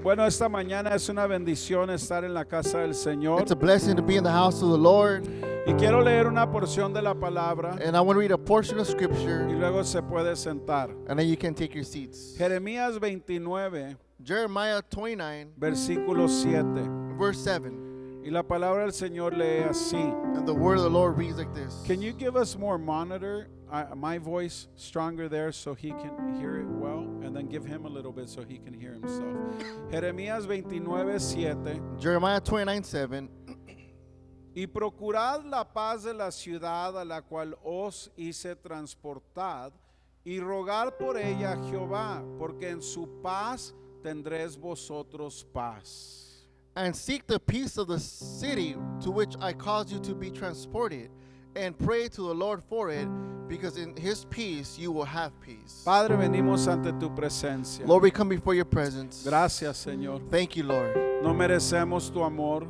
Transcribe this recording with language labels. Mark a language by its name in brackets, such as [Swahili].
[Spanish] Bueno, esta mañana es una bendición estar en la casa del Señor. [English] It's a blessing to be in the house of the Lord. [Spanish] Y quiero leer una porción de la palabra [English] And I want to read a portion of scripture, [Spanish] y luego se puede sentar. [English] and then you can take your seats. [Spanish] Jeremías 29, [English] Jeremiah 29, [Spanish] versículo 7. [English] verse 7. [Spanish] Y la palabra del Señor lee así. [English] And the word of the Lord reads like this. Can you give us more monitor? My voice stronger there so he can hear it well, and then give him a little bit so he can hear himself. [Spanish] Jeremías 29, 7. [English] Jeremiah 29, 7. [Spanish] Y procurad la paz de la ciudad a la cual os hice transportad, y rogad por ella a Jehová, porque en su paz tendréis vosotros paz. [English] And seek the peace of the city to which I caused you to be transported, and pray to the Lord for it, because in his peace you will have peace. [Spanish] Padre, venimos ante tu presencia. [English] Lord, we come before your presence. [Spanish] Gracias, Señor. [English] Thank you, Lord. [Spanish] No merecemos tu amor,